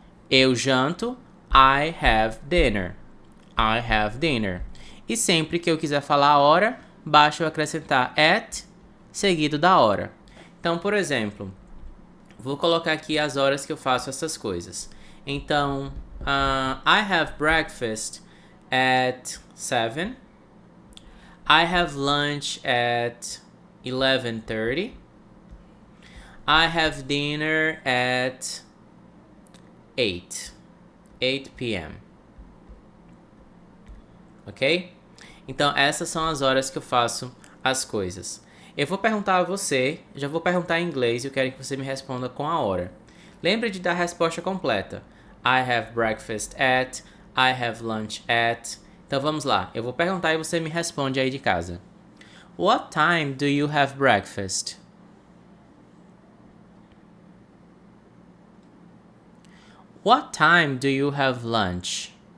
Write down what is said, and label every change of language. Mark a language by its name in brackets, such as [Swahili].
[Portuguese] Eu janto, [English] I have dinner. I have dinner. [Portuguese] E sempre que eu quiser falar a hora, basta eu acrescentar at, seguido da hora. Então, por exemplo, vou colocar aqui as horas que eu faço essas coisas. Então, [English] I have breakfast at 7. I have lunch at 11:30. I have dinner at 8 p.m. Ok? [Portuguese] Então, essas são as horas que eu faço as coisas. Eu vou perguntar a você, já vou perguntar em inglês e eu quero que você me responda com a hora. Lembre de dar a resposta completa. [English] I have breakfast at, I have lunch at. [Portuguese] Então vamos lá, eu vou perguntar e você me responde aí de casa. [English] What time do you have breakfast? What time do you have lunch?